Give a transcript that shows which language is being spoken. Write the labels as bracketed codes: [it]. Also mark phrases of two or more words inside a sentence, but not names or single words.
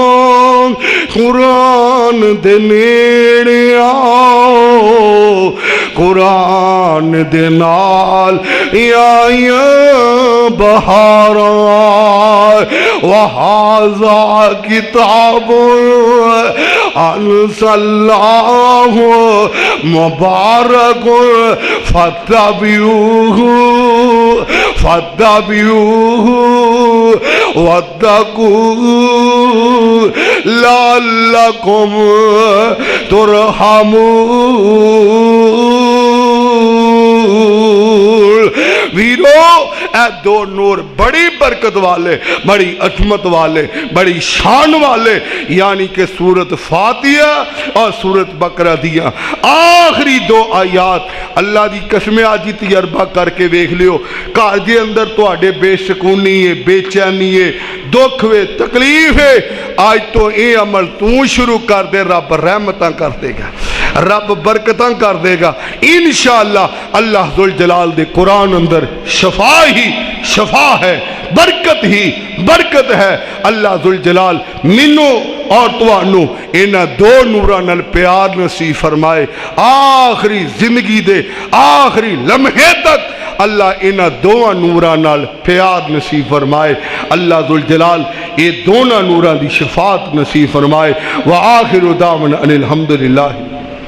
[pa] قرآن دے نیڑے آؤ قرآن دے نال آیا بہارا [ar] وَهَذَا کتاب انزل اللہ مبارک فاتبعوہ فاتبعوه واتقوا لعلکم ترحمون۔ [pa] ویرو اے دو نور بڑی برکت والے، بڑی عظمت والے، بڑی شان والے، یعنی کہ سورت فاتحہ اور سورت بقرہ دیا آخری دو آیات اللہ دی قسم آجی تجربہ کر کے دیکھ لیو، گھر دے اندر تواڈے بے سکونی ہے، بے چینی ہے، دکھ ہے، تکلیف ہے، آج تو اے عمل تو شروع کر دے، رب رحمتاں کر دے گا، رب برکتاں کر دے گا انشاءاللہ۔ اللہ ذوالجلال دے قرآن اندر شفا ہی شفا ہے، برکت ہی برکت ہے۔ اللہ ذوالجلال منو اور توانو انہاں دو نوراں نال پیار نصیب فرمائے، آخری زندگی دے آخری لمحے تک اللہ انہاں دوہاں نوراں نال پیار نصیب فرمائے۔ اللہ ذوالجلال [ur] یہ دونوں [pa] نوراں دی شفاعت نصیب فرمائے۔ [ar] وآخر دعوانا ان الحمدللہ۔